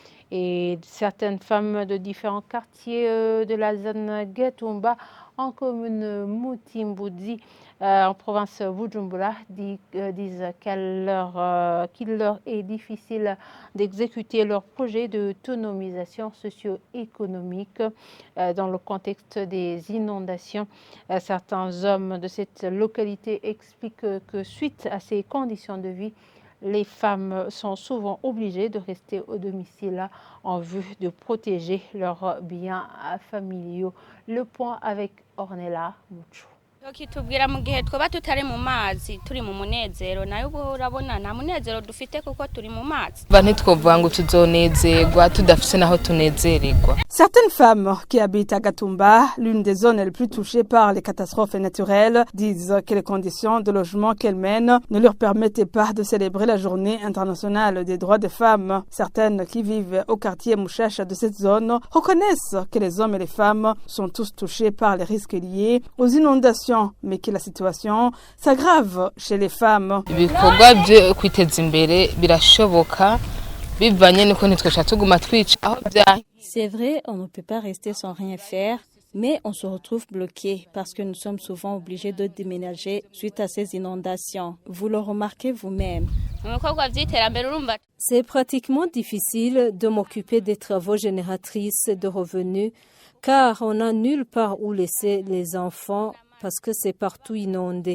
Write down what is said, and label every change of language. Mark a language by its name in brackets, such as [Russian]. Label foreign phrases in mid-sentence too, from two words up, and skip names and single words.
[French] Et certaines femmes de différents quartiers de la zone Getumba en commune Mutimboudi, en province Bujumbura, disent qu'il leur est difficile d'exécuter leur projet d'autonomisation socio-économique dans le contexte des inondations. Certains hommes de cette localité expliquent que suite à ces conditions de vie, les femmes sont souvent obligées de rester au domicile en vue de protéger leurs biens familiaux. Le point avec Ornella Mucho. [Rundi] kitubwira mu gihe twoba tutari mu mazi turi mu munezero nayo urabona nta munezero dufite kuko turi mu mazi ntitwovuga ngo tuzonezerwa tudafise naho tunezererwa. [French] Certaines femmes qui habitent à Gatumba, l'une des zones les plus touchées par les catastrophes naturelles, disent que les conditions de logement qu'elles mènent ne leur permettaient pas de célébrer la journée internationale des droits des femmes. Certaines qui vivent au quartier Mouchacha de cette zone reconnaissent que les hommes et les femmes sont tous touchés par les risques liés aux inondations, mais que la situation s'aggrave chez les femmes. [Rundi] Ibikorwa byo kwiteza imbere birashoboka bivanye nuko ntitwesha tuguma twica aho bya. [French] C'est vrai, on ne peut pas rester sans rien faire, mais on se retrouve bloqué parce que nous sommes souvent obligés de déménager suite à ces inondations. Vous le remarquez vous-même. C'est pratiquement difficile de m'occuper des travaux génératrices de revenus car on n'a nulle part où laisser les enfants parce que c'est partout inondé.